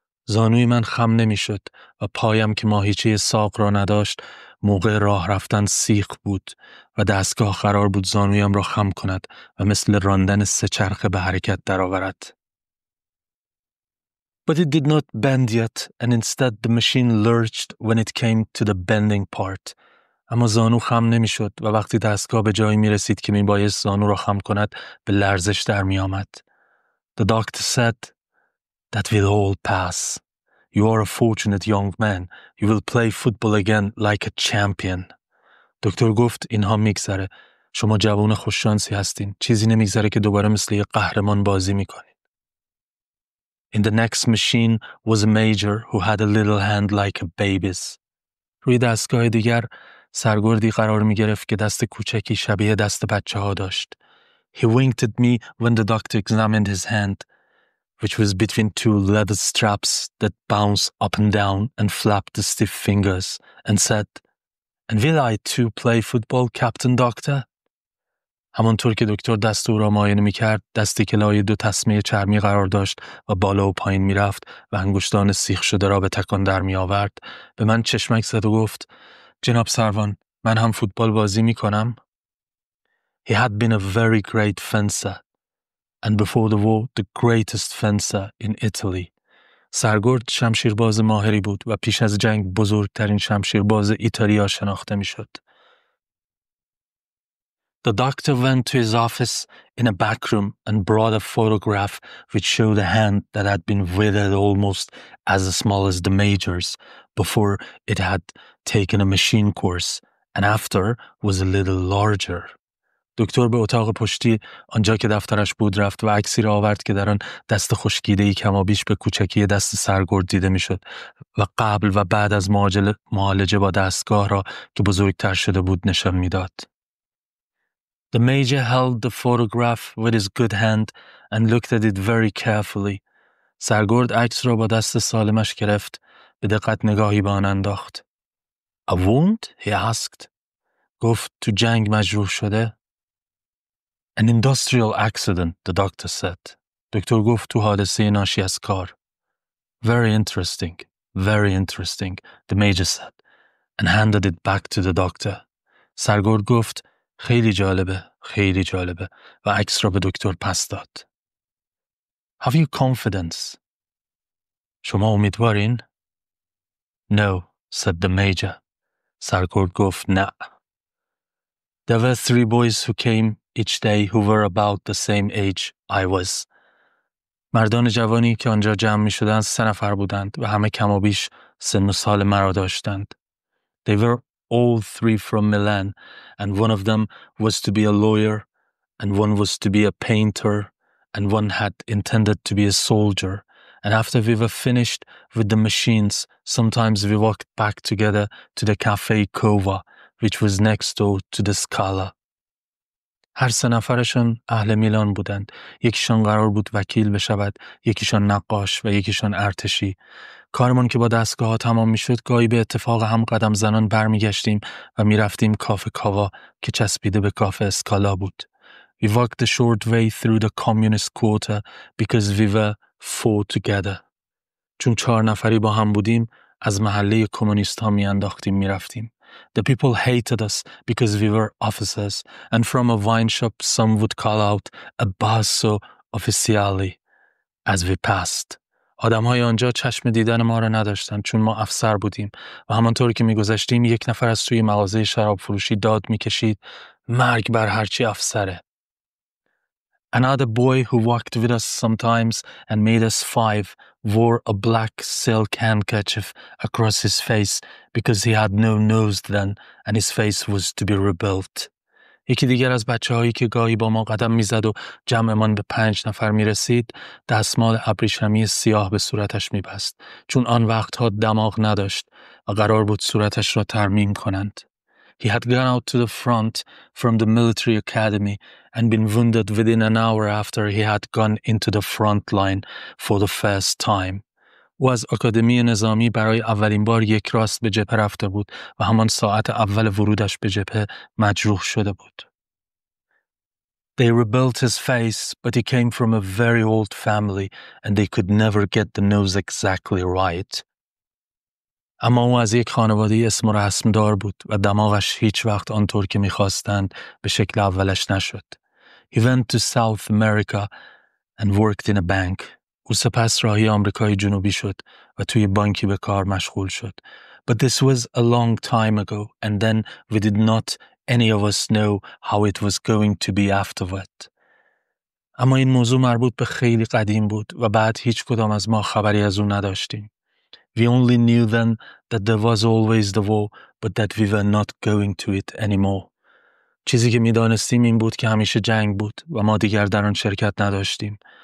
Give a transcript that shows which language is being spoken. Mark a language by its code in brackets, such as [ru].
[fa] زانوی من خم نمیشد و پایم که ماهیچه ساق را نداشت موقع راه رفتن سیخ بود و دستگاه قرار بود زانویم را خم کند و مثل راندن سه چرخه به حرکت درآورد. [en] But it did not bend yet, and instead the machine lurched when it came to the bending part. [fa] اما زانو خم نمی شد و وقتی دستگاه به جایی می رسید که می بایست زانو را خم کند به لرزش در می آمد. [en] The doctor said, "That will all pass. You are a fortunate young man. You will play football again like a champion." [fa] دکتر گفت اینها میگذره. شما جوان خوششانسی هستین. چیزی نمیگذره که دوباره مثل یک قهرمان بازی می کنید. [en] In the next machine was a major who had a little hand like a baby's. [fa] روی دستگاه دیگر سرگردی قرار می گرفت که دست کوچکی شبیه دست بچه ها داشت. [en] He winked at me when the doctor examined his hand, which was between two leather straps that bounced up and down and flapped the stiff fingers, and said, "And will I too play football, Captain Doctor?" [fa] همانطور که دکتر دست او را معاینه می‌کرد، دستی که لای دو تسمه چرمی قرار داشت و بالا و پایین می‌رفت و انگشتان سیخ شده را به تکان در می‌آورد، به من چشمک زد و گفت: جناب سروان، من هم فوتبال بازی می‌کنم. [en] He had been a very great fencer, and before the war the greatest fencer in Italy. [fa] سرگرد شمشیرباز ماهری بود و پیش از جنگ بزرگترین شمشیرباز ایتالیا شناخته می‌شد. [en] The doctor went to his office in a back room and brought a photograph which showed a hand that had been withered almost as small as the major's before it had taken a machine course, and after was a little larger. [fa] دکتر به اتاق پشتی آنجا که دفترش بود رفت و عکسی را آورد که در آن دست خشکیده‌ای کمابیش به کوچکی دست سرگرد دیده میشد و قبل و بعد از معالجه با دستگاه را که بزرگتر شده بود نشان میداد. [en] The major held the photograph with his good hand and looked at it very carefully. [fa] سرگرد عکس را با دست سالمش گرفت، به دقت نگاهی به آن انداخت. [en] A wound? He asked. [fa] گفت تو جنگ مجروح شده؟ [en] An industrial accident, the doctor said. [fa] دکتر گفت تو حادثه ناشی از کار. [en] Very interesting, the major said, and handed it back to the doctor. [fa] سرگرد گفت خیلی جالبه و عکس را به دکتر پس داد. [en] Have you confidence? [fa] شما امیدوارین؟ [en] No, said the major. [fa] سرگرد گفت نه. [en] There were 3 boys who came each day who were about the same age I was. [fa] مردان جوانی که آنجا جمع می شدند 3 نفر بودند و همه کم و بیش سن و سال مرا داشتند. [en] They were all 3 from Milan, and one of them was to be a lawyer, and one was to be a painter, and one had intended to be a soldier. And after we were finished with the machines, sometimes we walked back together to the Café Cova, which was next door to the Scala. [fa] هر سه نفرشون اهل میلان بودند. یکیشان قرار بود وکیل بشود، یکیشان نقاش و یکیشان ارتشی. کارمون که با دستگاه ها تمام میشد، گاهی به اتفاق هم قدم زنان برمیگشتیم و میرفتیم کافه کاوا که چسبیده به کافه اسکالا بود. [en] We walked the short way through the communist quarter because we were four together. [fa] چون 4 نفری با هم بودیم، از محله کمونیست ها میانداختیم میرفتیم. [en] The people hated us because we were officers, and from a wine shop some would call out [it] a basso ufficiale [en] as we passed. [fa] آدم‌های آنجا چشم دیدن ما را نداشتند چون ما افسر بودیم و همانطور که می‌گذشتیم یک نفر از توی مغازه شراب فروشی داد می‌کشید مرگ بر هرچی افسره. [en] Another boy who walked with us sometimes and made us five wore a black silk handkerchief across his face because he had no nose then and his face was to be rebuilt. [fa] یکی دیگر از بچه‌هایی که گاهی با ما قدم میزد و جمعمان به 5 نفر میرسید، دستمال ابریشمی سیاه به صورتش میبست، چون آن وقتها دماغ نداشت و قرار بود صورتش را ترمیم کنند. [en] He had gone out to the front from the military academy and been wounded within an hour after he had gone into the front line for the first time. [fa] او از آکادمی نظامی برای اولین بار یک راست به جبهه رفته بود و همان ساعت اول ورودش به جبهه مجروح شده بود. [en] They rebuilt his face, but he came from a very old family and they could never get the nose exactly right. [fa] اما او از یک خانواده اسم و رسم دار بود و دماغش هیچ وقت آنطور که می‌خواستند به شکل اولش نشد. [en] He went to South America and worked in a bank. [fa] او سپس راهی آمریکای جنوبی شد و توی بانکی به کار مشغول شد. [en] But this was a long time ago and then we did not any of us know how it was going to be afterward. [fa] اما این موضوع مربوط به خیلی قدیم بود و بعد هیچ کدام از ما خبری از اون نداشتیم. [en] We only knew then that there was always the war, but that we were not going to it anymore. [fa] چیزی که می‌دانستیم این بود که همیشه جنگ بود و ما دیگر در آن شرکت نداشتیم.